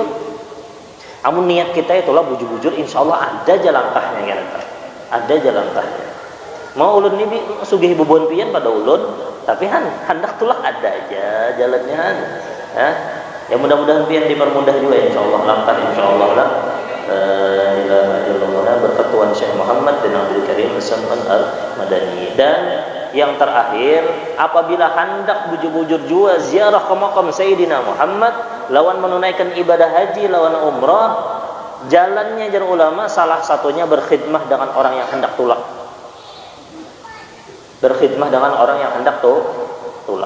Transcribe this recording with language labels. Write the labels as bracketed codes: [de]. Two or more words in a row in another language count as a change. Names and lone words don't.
[bjn] Amun niat kita itulah bujur-bujur, insyaallah ada jalan langkahnya kena. Ada jalan langkahnya. Mau ulun ini sugih bubon pian pada ulun, tapi hendak tulah ada aja jalannya. Ya mudah-mudahan pian dipermudah juga insyaallah langkah insyaallah lah. [ar] Ilaha illallah [bjn] berkat Tuhan Syekh Muhammad bin Abdul Karim As-Sam'an Al-Madani. Dan yang terakhir, apabila hendak bujur-bujur jua ziarah ke makam Sayyidina Muhammad lawan menunaikan ibadah haji lawan umrah, jalannya jar ulama salah satunya berkhidmah dengan orang yang hendak tulak. Berkhidmah dengan orang yang hendak tulak.